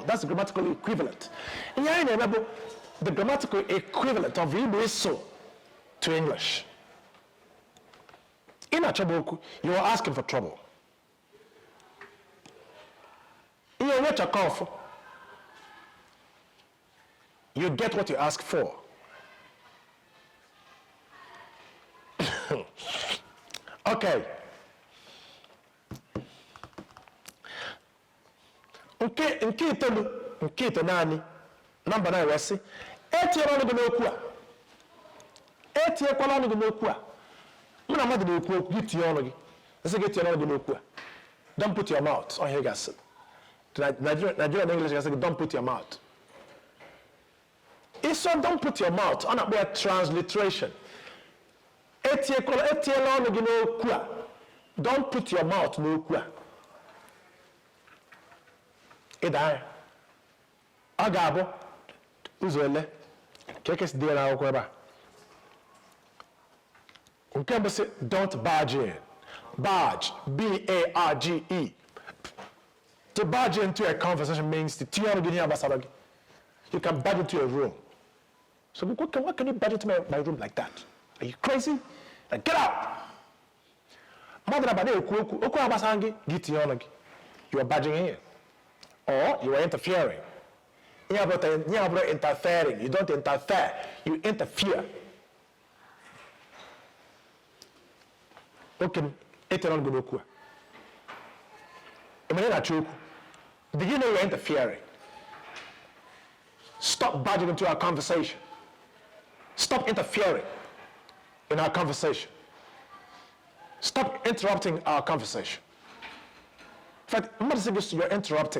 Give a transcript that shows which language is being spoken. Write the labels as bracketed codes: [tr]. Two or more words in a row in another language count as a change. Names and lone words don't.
[en] That's the grammatical equivalent. The grammatical equivalent of Igbo is so to English. In Achomoku, you are asking for trouble. You are what you call for. You get what you ask for. Okay. [ig] Nke ito nani. [en] Number 9 wesi. [ig] Etiekwala ọnụ gị n'okwu a. Mụ na mmadụ na-ekwu okwu gị tie ọnụ gị. Nsị gị tie ọnụ gị n'okwu a. [en] Don't put your mouth. [ig] Onye gasị. Nigerian English gasị gị, [en] don't put your mouth. So don't put your mouth on a transliteration. Don't put your mouth no. [ig] Agabo. ụzọ ele ka ekesi dị na akwụkwọ ebe a. Nke mbụ sị [en] don't barge in. Barge, B-A-R-G-E. To barge into a conversation means to [ig] tinye ọnụ gị n'ihe gbasara gị. [en] You can barge into a room. So what can you barge into my room like that? Are you crazy? Like, get out! [ig] Mmadụ na-aba na-ekwu okwu agbasara gị gị tinye ọnụ gị. [en] You are barging in. Or you are interfering. You are interfering. You don't interfere. You interfere. [ig] Okay, etere ọnụ gị n'okwu a. Emere na-achọ okwu. [en] Do you know you're interfering? Stop barging into our conversation. Stop interfering in our conversation. Stop interrupting our conversation. In fact, I'm not saying you're interrupting.